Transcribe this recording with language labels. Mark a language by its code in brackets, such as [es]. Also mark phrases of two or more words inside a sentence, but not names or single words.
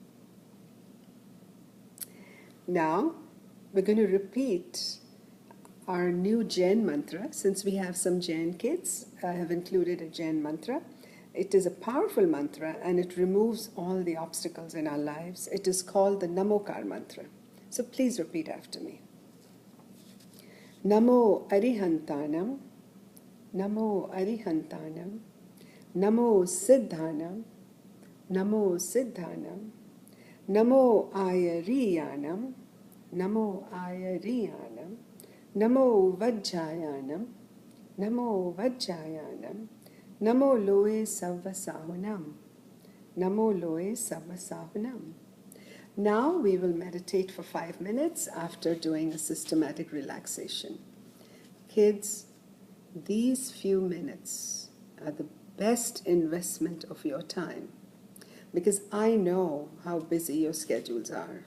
[en] Now, we're going to repeat our new Jain mantra. Since we have some Jain kids, I have included a Jain mantra. It is a powerful mantra and it removes all the obstacles in our lives. It is called the Namokar mantra. So please repeat after me. [pra] Namo Arihantanam, Namo Arihantanam, Namo Siddhanam, Namo Siddhanam, Namo Ayariyanam, Namo Ayariyanam, Namo Vajjayanam, Namo Vajjayanam, Namo Loe Savvasahunam, Namo Loe Savvasahunam. [en] Now we will meditate for 5 minutes after doing a systematic relaxation. Kids, these few minutes are the best investment of your time because I know how busy your schedules are.